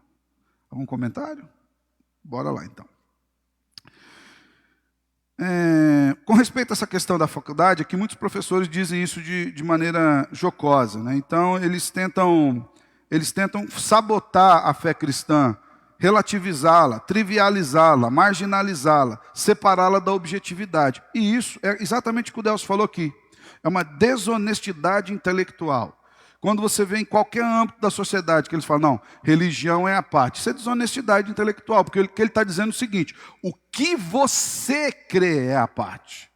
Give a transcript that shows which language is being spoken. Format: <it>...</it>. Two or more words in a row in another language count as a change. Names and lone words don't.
<pt>Algum comentário? Bora lá, então. Com respeito a essa questão da faculdade, aqui muitos professores dizem isso de maneira jocosa, né? Então, eles tentam sabotar a fé cristã, relativizá-la, trivializá-la, marginalizá-la, separá-la da objetividade. E isso é exatamente o que o Delcio falou aqui. É uma desonestidade intelectual. Quando você vê em qualquer âmbito da sociedade que eles falam, não, religião é a parte. Isso é desonestidade intelectual, porque ele está dizendo o seguinte, o que você crê é a parte.</pt>